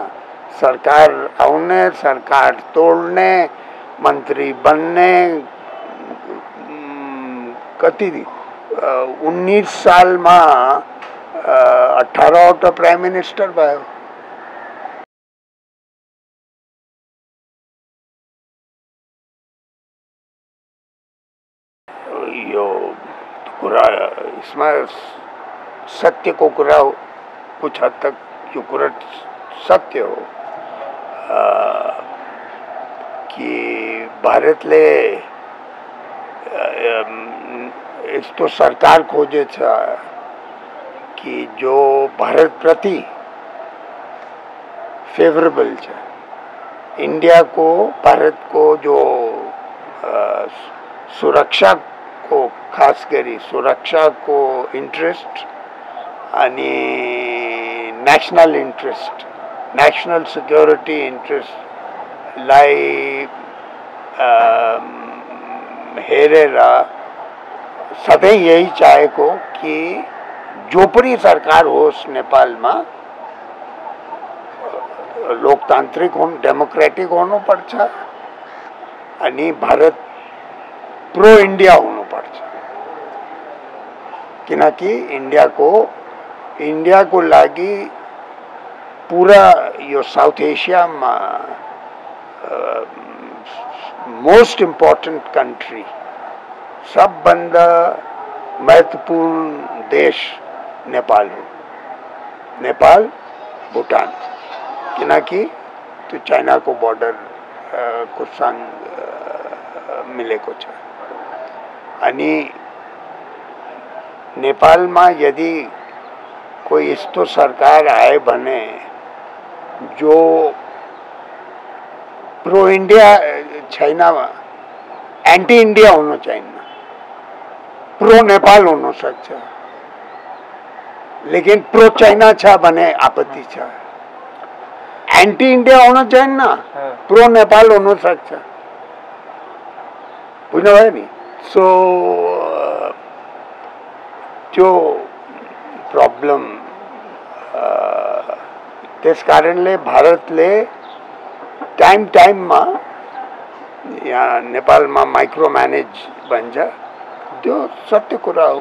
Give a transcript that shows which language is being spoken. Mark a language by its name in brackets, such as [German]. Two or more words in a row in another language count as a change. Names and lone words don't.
[Nepali] सरकार आउने, सरकार तोड्ने, मंत्री बन्ने, कति 19 सालमा 18वटा [English] prime minister [Nepali] भयो। यो कुरा, इसमें सत्य को कुरा [Hindi] कुछ हद तक [Nepali] यो कुरा सत्य हो कि भारतले यस्तो सरकार खोजे छ कि जो भारत प्रति फेवरेबल छ। इंडिया को, भारत को जो सुरक्षा को, खास करी सुरक्षा को इंटरेस्ट अनि [English] national interest, national security interest [Nepali] लाई हेरेर सधैं यही चाहेको कि जो पनि सरकार होस् नेपालमा लोकतान्त्रिक हुनु, डेमोक्रेटिक हुनुपर्छ अनि भारत [English] pro India [Nepali] हुनुपर्छ। किनकि इंडिया को लागि पूरा यो साउथ एशिया में [English] most important country, [Nepali] सबभन्दा महत्वपूर्ण देश नेपाल हो। नेपाल, भूटान, किनकि त्यो चाइना को बॉर्डर को संग मिलेको छ। अनि नेपाल [Hindi] में यदि कोई [Nepali] यस्तो सरकार आए भने जो [English] pro India [Nepali] छैन, [English] anti India [Nepali] हुनु छैन, [English] pro Nepal [Nepali] हुन सक्छ। लेकिन [English] pro China [Nepali] छ भने आपत्ति छ। [English] anti India [Hindi] होना चाहिए ना, [English] pro Nepal [Nepali] होना सक्छ, बुझ्नुभयो नि। सो त्यो प्रॉब्लम त्यस कारणले भारतले टाइम टाइममा यहाँ नेपालमा [English] micro manage [Nepali] भन्छ, त्यो सत्य कुरा हो।